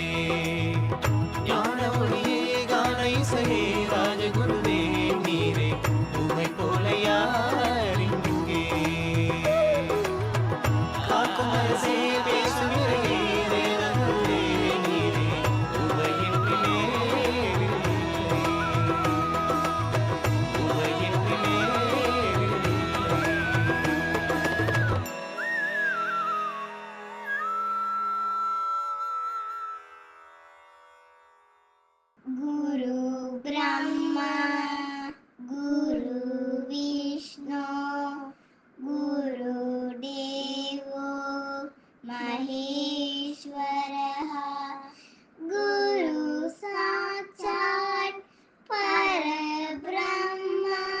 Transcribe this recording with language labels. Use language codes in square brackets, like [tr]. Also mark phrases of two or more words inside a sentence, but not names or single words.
[ta] ஞான ஒளியே கான இசையே ராஜகுருவே நீரே, உமை போல யாரிங்கே. காக்கும் அரசே பேசும் இறையே தேவகுருவே நீரே, உமையின்றி வேறில்லை, உமையின்றி வேறில்லை. [sa] गुरु ब्रह्मा गुरु विष्णु गुरुदेवो महेश्वरः गुरु साक्षात् परब्रह्मा